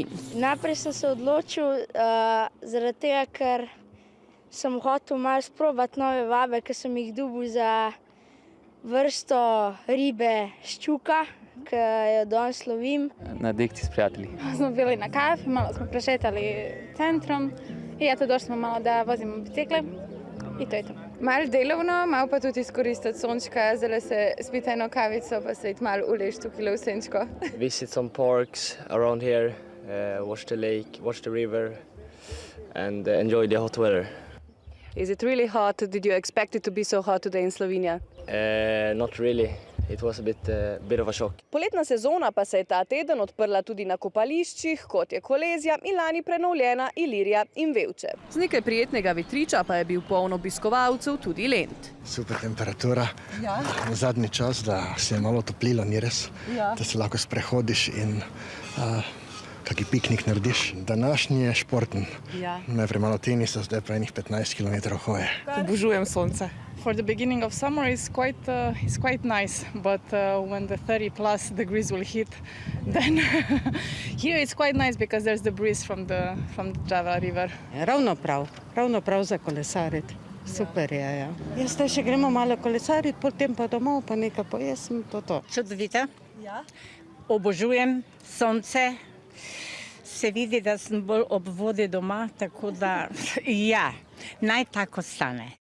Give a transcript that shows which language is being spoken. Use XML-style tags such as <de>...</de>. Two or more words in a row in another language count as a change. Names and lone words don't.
<sl>Najprej sem se odločil zaradi tega, ker sem hotel malo sprobati nove vabe, ker sem jih dobil za vrsto ribe ščuka, ki jo danes lovim. Na dekci s prijatelji.</sl> <hr>Smo bili na kafi, malo smo prešetali centrom i eto došli smo malo da vozimo bicikle i to je to.</hr> <sl>Malo delovno, malo pa tudi iskoristiti sončka, zdaj se spiti eno kavico pa se iti malo uležiti tukaj v senčko.</sl> <en>Visit some parks around here, watch the lake, watch the river and enjoy the hot weather. Is it really hot? Did you expect it to be so hot today in Slovenia? Not really. It was a bit of a shock.</en> <sl>Poletna sezona pa se je ta teden odprla tudi na kopališčih, kot je Kolezija in lani prenovljena Ilirija in Vevče. Z nekaj prijetnega vetriča pa je bil poln obiskovalcev tudi Lent. Super temperatura. Ja. Zadnji čas, da se je malo toplilo, ni res, ja. Da se lahko sprehodiš in kaki piknik narediš. Današnji je športen. Ja. Najprej malo tenisa, zdaj pa enih 15 km hoje. Obožujem sonce.</sl> <en>For the beginning of summer is quite nice, but when the 30+ degrees will hit, then here it's quite nice because there's the breeze from the Drava river.</en> <sl>Ravno prav za kolesariti. Super je, ja. Jaz zdaj še gremo malo kolesariti, potem pa domov, pa nekaj pojesem, to. Čudovito. Ja. Obožujem sonce. Se vidi, da sem bolj ob vodi doma, tako da ja, naj tako stane.</sl>